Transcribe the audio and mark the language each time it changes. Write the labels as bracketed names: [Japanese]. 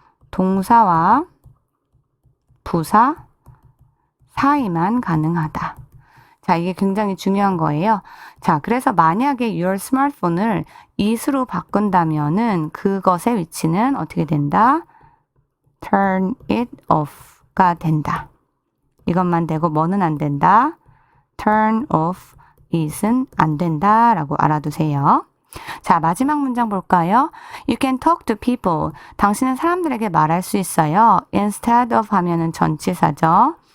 [Korean] 동사와 부사 사이만 가능하다. 자, 이게 굉장히 중요한 거예요. 자, 그래서 만약에 [English] your smartphone [Korean] 을 it으로 바꾼다면은 그것의 위치는 어떻게 된다? [English] turn it off가 [Korean] 된다. 이것만 되고 뭐는 안 된다? [English] turn off it [Korean] 은 안 된다라고 알아두세요. 자, 마지막 문장 볼까요? [English] You can talk to people. [Korean] 당신은 사람들에게 말할 수 있어요. [English] Instead of [Korean] 하면은 전치사죠.